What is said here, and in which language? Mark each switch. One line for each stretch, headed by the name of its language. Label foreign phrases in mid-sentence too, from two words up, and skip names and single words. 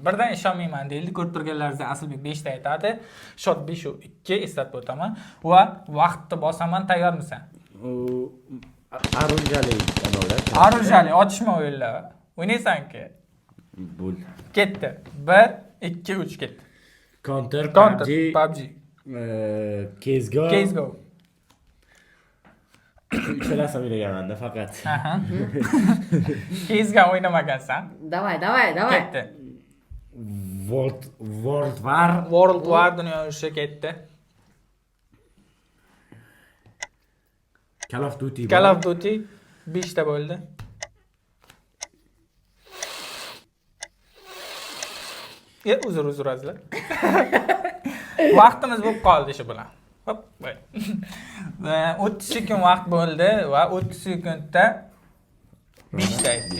Uzbek: Birdan ishonmayman deyildi. Ko'rib turganlaringizdan Aslbek 5 ta aytadi. Shot 5-2 eslatib o'taman va vaqtni bosaman. Tayyormisan? Arunjali otishma o'yinlari. O'ynaysan-ku. Bo'ldi. Ketdi. 1 2 3 ketdi. Counter, PUBG. CS:GO. CS:GO. Uchalasi o'ynaganman-da faqat. Aha. CS:GO o'ynamagansan. Davay. Ketdi. World War dunyo urushi ketdi. Call of Duty. 5 ta bo'ldi. Uzr azizlar. Vaqtimiz bo'lib qoldi shu bilan. Hop. 30 sekund vaqt bo'ldi va 30 sekundda 5 ta aytding.